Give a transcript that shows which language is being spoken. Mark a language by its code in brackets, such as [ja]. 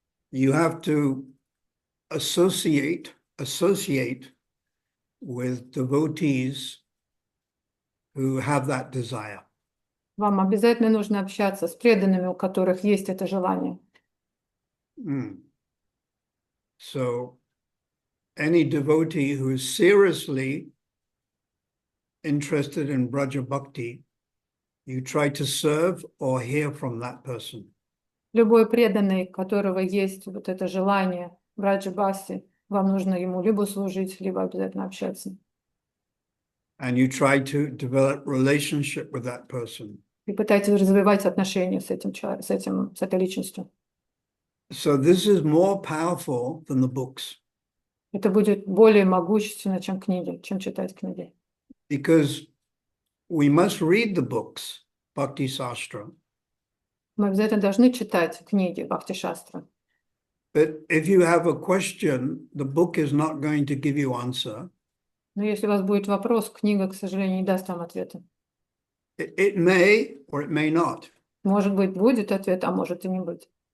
[en] You have to associate with devotees who have that desire. [ru] Вам обязательно нужно общаться с преданными, у которых есть это желание. [en] So any devotee who is seriously interested in Braja Bhakti, you try to serve or hear from that person. [ru] Любой преданный, у которого есть вот это желание Браджа Бхакти, вам нужно ему либо служить, либо обязательно общаться. [en] And you try to develop relationship with that person. [ru] И пытайтесь развивать отношения с этой личностью. [en] So this is more powerful than the books. [ru] Это будет более могущественно, чем книги, чем читать книги. [en] Because we must read the books, Bhakti Sastra. [ru] Мы обязательно должны читать книги Бхакти-шастра. [en] But if you have a question, the book is not going to give you answer. [ru] Но если у вас будет вопрос, книга, к сожалению, не даст вам ответа. [en] It may or it may not. [ru] Может быть, будет ответ, а может и не быть.